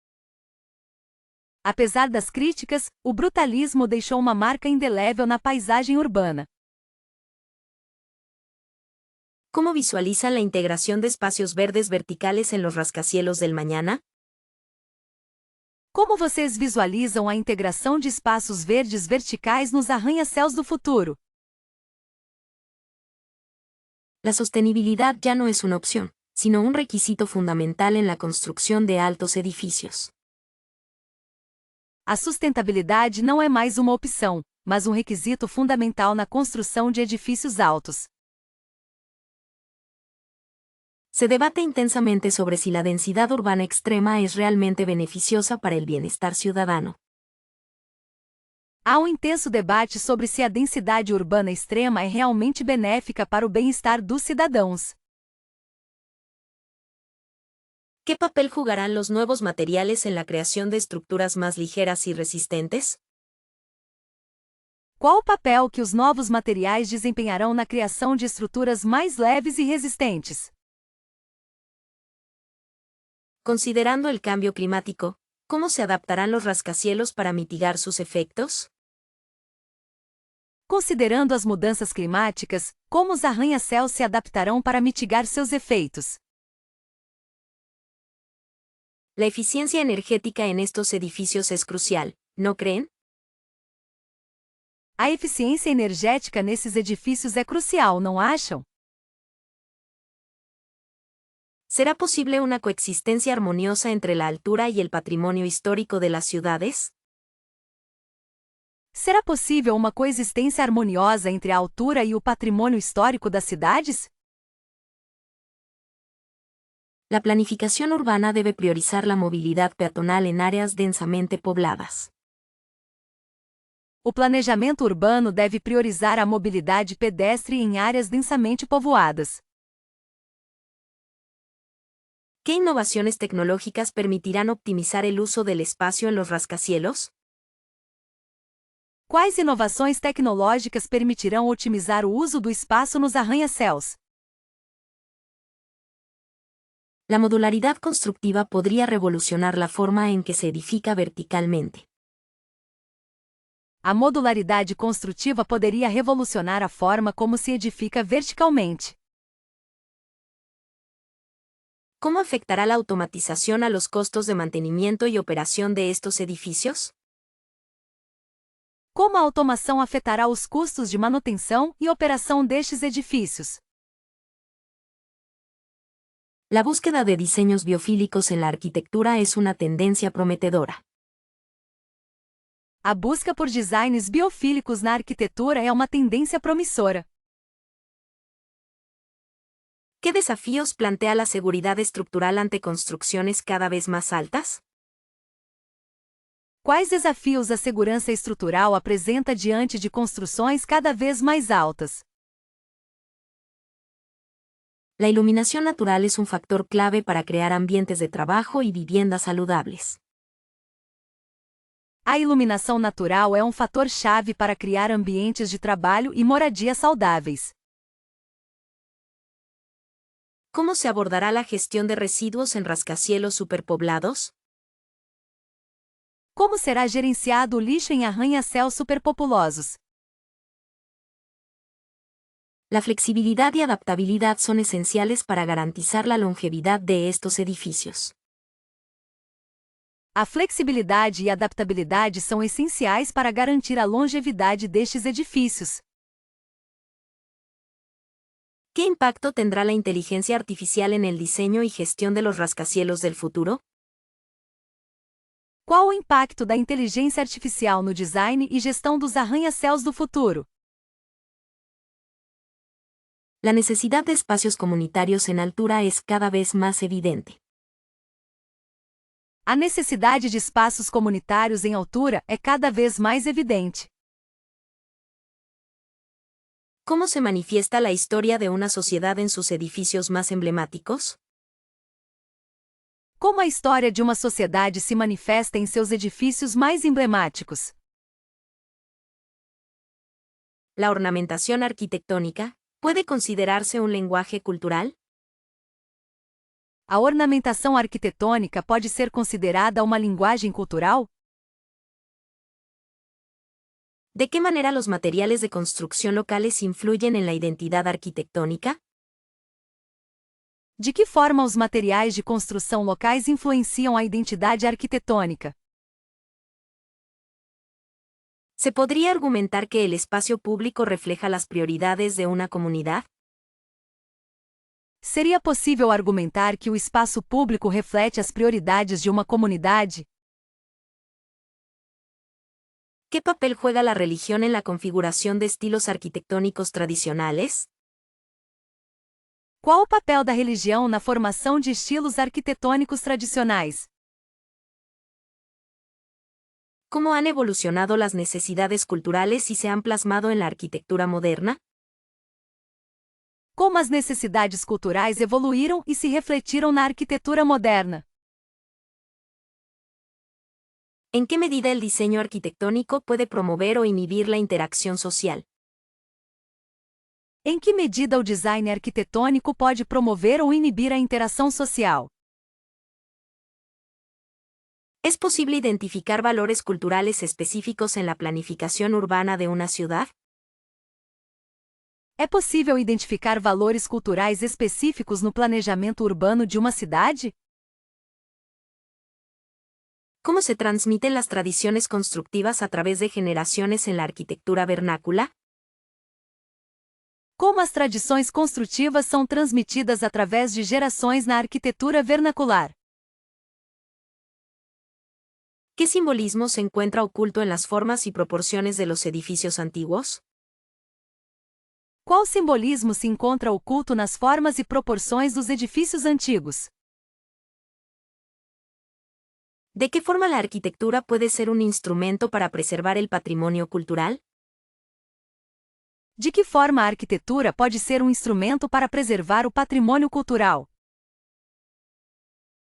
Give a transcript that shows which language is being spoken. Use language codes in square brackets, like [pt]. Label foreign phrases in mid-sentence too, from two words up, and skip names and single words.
[pt] Apesar das críticas, o brutalismo deixou uma marca indelével na paisagem urbana. [es] ¿Cómo visualizan la integración de espacios verdes verticales en los rascacielos del mañana? [pt] Como vocês visualizam a integração de espaços verdes verticais nos arranha-céus do futuro? [es] La sostenibilidad ya no es una opción, sino un requisito fundamental en la construcción de altos edificios. [pt] A sustentabilidade não é mais uma opção, mas um requisito fundamental na construção de edifícios altos. [es] Se debate intensamente sobre si la densidad urbana extrema es realmente beneficiosa para el bienestar ciudadano. [pt] Há um intenso debate sobre se a densidade urbana extrema é realmente benéfica para o bem-estar dos cidadãos. [es] ¿Qué papel jugarán los nuevos materiales en la creación de estructuras más ligeras y resistentes? [pt] Qual o papel que os novos materiais desempenharão na criação de estruturas mais leves e resistentes? [es] Considerando el cambio climático, ¿cómo se adaptarán los rascacielos para mitigar sus efectos? [pt] Considerando as mudanças climáticas, como os arranha-céus se adaptarão para mitigar seus efeitos? [es] La eficiencia energética en estos edificios es crucial, ¿no creen? [pt] A eficiência energética nesses edifícios é crucial, não acham? [es] ¿Será posible una coexistencia armoniosa entre la altura y el patrimonio histórico de las ciudades? [pt] Será possível uma coexistência harmoniosa entre a altura e o patrimônio histórico das cidades? [es] La planificación urbana debe priorizar la movilidad peatonal en áreas densamente pobladas. [pt] O planejamento urbano deve priorizar a mobilidade pedestre em áreas densamente povoadas. [es] ¿Qué innovaciones tecnológicas permitirán optimizar el uso del espacio en los rascacielos? [pt] Quais inovações tecnológicas permitirão otimizar o uso do espaço nos arranha-céus? [es] La modularidad constructiva podría revolucionar la forma en que se edifica verticalmente. [pt] A modularidade construtiva poderia revolucionar a forma como se edifica verticalmente. [es] ¿Cómo afectará la automatización a los costos de mantenimiento y operación de estos edificios? [pt] Como a automação afetará os custos de manutenção e operação destes edifícios? [es] La búsqueda de diseños biofílicos en la arquitectura es una tendencia prometedora. [pt] A busca por designs biofílicos na arquitetura é uma tendência promissora. [es] ¿Qué desafíos plantea la seguridad estructural ante construcciones cada vez más altas? [pt] Quais desafios a segurança estrutural apresenta diante de construções cada vez mais altas? [es] La iluminación natural es un factor clave para crear ambientes de trabajo y viviendas saludables. [pt] A iluminação natural é um fator-chave para criar ambientes de trabalho e moradia saudáveis. [es] ¿Cómo se abordará la gestión de residuos en rascacielos superpoblados? [pt] Como será gerenciado o lixo em arranha-céus superpopulosos? [es] La flexibilidad y adaptabilidad son esenciales para garantizar la longevidad de estos edificios. [pt] A flexibilidade e adaptabilidade são essenciais para garantir a longevidade destes edifícios. [es] ¿Qué impacto tendrá la inteligencia artificial en el diseño y gestión de los rascacielos del futuro? [pt] Qual o impacto da inteligência artificial no design e gestão dos arranha-céus do futuro? [es] La necesidad de espacios comunitarios en altura es cada vez más evidente. [pt] A necessidade de espaços comunitários em altura é cada vez mais evidente. [es] ¿Cómo se manifiesta la historia de una sociedad en sus edificios más emblemáticos? [pt] Como a história de uma sociedade se manifesta em seus edifícios mais emblemáticos? [es] ¿La ornamentación arquitectónica puede considerarse un lenguaje cultural? [pt] A ornamentação arquitetônica pode ser considerada uma linguagem cultural? [es] ¿De qué manera los materiales de construcción locales influyen en la identidad arquitectónica? [pt] De que forma os materiais de construção locais influenciam a identidade arquitetônica? [es] ¿Se podría argumentar que el espacio público refleja las prioridades de una comunidad? [pt] Seria possível argumentar que o espaço público reflete as prioridades de uma comunidade? [es] ¿Qué papel juega la religión en la configuración de estilos arquitectónicos tradicionales? [pt] Qual o papel da religião na formação de estilos arquitetônicos tradicionais? [es] ¿Cómo han evolucionado las necesidades culturales y se han plasmado en la arquitectura moderna? [pt] Como as necessidades culturais evoluíram e se refletiram na arquitetura moderna? [es] ¿En qué medida el diseño arquitectónico puede promover o inhibir la interacción social? [pt] Em que medida o design arquitetônico pode promover ou inibir a interação social? [es] ¿Es posible identificar valores culturales específicos en la planificación urbana de una ciudad? [pt] É possível identificar valores culturais específicos no planejamento urbano de uma cidade? [es] ¿Cómo se transmiten las tradiciones constructivas a través de generaciones en la arquitectura vernácula? [pt] Como as tradições construtivas são transmitidas através de gerações na arquitetura vernacular? [es] ¿Qué simbolismo se encuentra oculto en las formas y proporciones de los edificios antiguos? [pt] Qual simbolismo se encontra oculto nas formas e proporções dos edifícios antigos? [es] ¿De qué forma la arquitectura puede ser un instrumento para preservar el patrimonio cultural? [pt] De que forma a arquitetura pode ser um instrumento para preservar o patrimônio cultural?